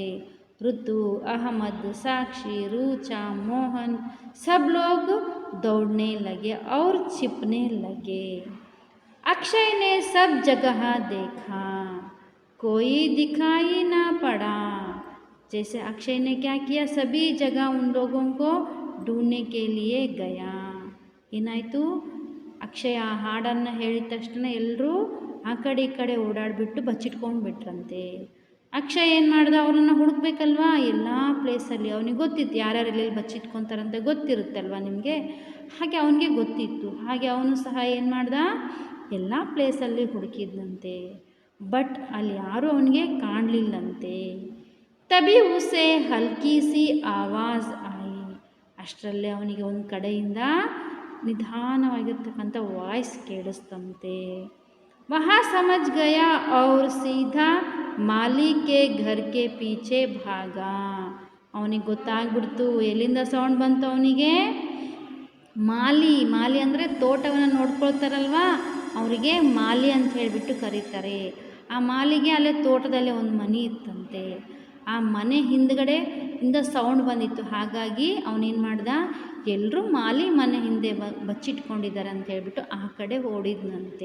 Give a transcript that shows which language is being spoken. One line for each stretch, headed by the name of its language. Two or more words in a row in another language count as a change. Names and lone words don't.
Hindi: ऋतु, अहमद, साक्षी, रुचा, मोहन सब लोग दौड़ने लगे और छिपने लगे। अक्षय ने सब जगह देखा, कोई दिखाई ना पड़ा। जैसे अक्षय ने क्या किया, सभी जगह उन लोगों को ढूंढने के लिए गया।
Kannada: ಏನಾಯಿತು, ಅಕ್ಷಯ ಆ ಹಾಡನ್ನು ಹೇಳಿದ ತಕ್ಷಣ ಎಲ್ಲರೂ ಆ ಕಡೆ ಈ ಕಡೆ ಓಡಾಡಿಬಿಟ್ಟು ಬಚ್ಚಿಟ್ಕೊಂಡು ಬಿಟ್ರಂತೆ। ಅಕ್ಷಯ್ ಏನು ಮಾಡ್ದ, ಅವರನ್ನು ಹುಡುಕ್ಬೇಕಲ್ವಾ ಎಲ್ಲ ಪ್ಲೇಸಲ್ಲಿ, ಅವನಿಗೆ ಗೊತ್ತಿತ್ತು ಯಾರ್ಯಾರು ಎಲ್ಲೆಲ್ಲಿ ಬಚ್ಚಿಟ್ಕೊತಾರಂತ ಗೊತ್ತಿರುತ್ತಲ್ವ ನಿಮಗೆ, ಹಾಗೆ ಅವನಿಗೆ ಗೊತ್ತಿತ್ತು। ಹಾಗೆ ಅವನು ಸಹ ಏನು ಮಾಡ್ದ, ಎಲ್ಲ ಪ್ಲೇಸಲ್ಲಿ ಹುಡುಕಿದ್ನಂತೆ, ಬಟ್ ಅಲ್ಲಿ ಯಾರೂ ಅವನಿಗೆ ಕಾಣಲಿಲ್ಲಂತೆ।
Hindi: तभी उसे हल्की सी आवाज़ आई,
Kannada: ಅಷ್ಟರಲ್ಲೇ ಅವನಿಗೆ ಒಂದು ಕಡೆಯಿಂದ ನಿಧಾನವಾಗಿರ್ತಕ್ಕಂಥ ವಾಯ್ಸ್ ಕೇಳಿಸ್ತಂತೆ।
Hindi: वहाँ समझ गया और सीधा माली के घर के पीछे भागा।
Kannada: ಅವನಿಗೆ ಗೊತ್ತಾಗ್ಬಿಡ್ತು, ಎಲ್ಲಿಂದ ಸೌಂಡ್ ಬಂತು ಅವನಿಗೆ, ಮಾಲಿ ಅಂದರೆ ತೋಟವನ್ನು ನೋಡ್ಕೊಳ್ತಾರಲ್ವ, ಅವರಿಗೆ ಮಾಲಿ ಅಂತ ಹೇಳಿಬಿಟ್ಟು ಕರೀತಾರೆ। ಆ ಮಾಲಿಗೆ ಅಲ್ಲೇ ತೋಟದಲ್ಲೇ ಒಂದು ಮನೆ ಇತ್ತಂತೆ, ಆ ಮನೆ ಹಿಂದ್ಗಡೆ ಇಂದ ಸೌಂಡ್ ಬಂದಿತ್ತು, ಹಾಗಾಗಿ ಅವನೇನು ಮಾಡ್ದ, ಎಲ್ಲರೂ ಮಾಲಿ ಮನೆ ಹಿಂದೆ ಬಚ್ಚಿಟ್ಕೊಂಡಿದ್ದಾರೆ ಅಂತ ಹೇಳ್ಬಿಟ್ಟು ಆ ಕಡೆ ಓಡಿದ್ನಂತೆ।